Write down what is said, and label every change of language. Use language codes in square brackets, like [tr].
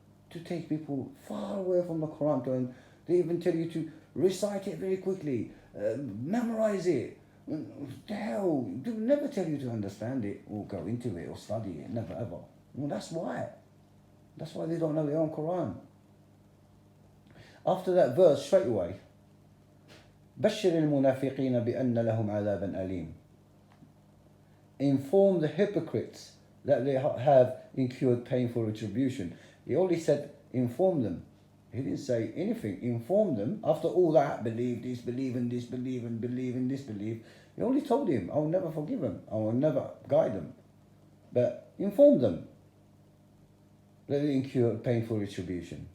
[en] To take people far away from the Quran. And they even tell you to recite it very quickly. Memorize it. The hell, they will never tell you to understand it or go into it or study it. Never ever. Well, that's why. That's why they don't know their own Quran. After that verse, straight away, [ar] بشر المنافقين بأن لهم عذابا أليم. [en] Inform the hypocrites that they have incurred painful retribution. He only said inform them. He didn't say anything. Inform them. After all that, believe this, believe in this, believe and believe in this, believe. He only told him, I will never forgive him. I will never guide them. But inform them that they incur painful retribution.